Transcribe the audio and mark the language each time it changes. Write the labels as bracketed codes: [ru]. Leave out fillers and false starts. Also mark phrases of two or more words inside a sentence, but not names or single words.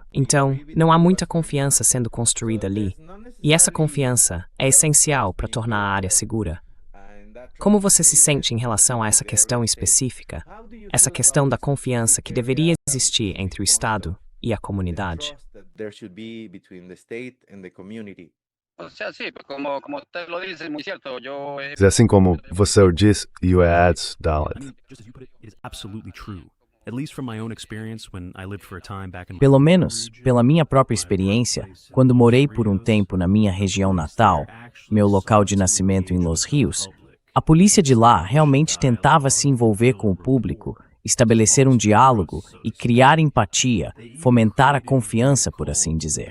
[pt] Então, não há muita confiança sendo construída ali, e essa confiança é essencial para tornar a área segura. Como você se sente em relação a essa questão específica, essa questão da confiança que deveria existir entre o Estado e a comunidade? [es] O sea, sí, como usted lo dice, es muy cierto. [pt] É assim como você o diz e o ads, Dalit. [en] Just as you put it, it is absolutely true. At least from my own experience when I lived for a time back in [pt] Pelo menos, pela minha própria experiência, quando morei por um tempo na minha região natal, meu local de nascimento em Los Rios, a polícia de lá realmente tentava se envolver com o público, estabelecer um diálogo e criar empatia, fomentar a confiança, por assim dizer.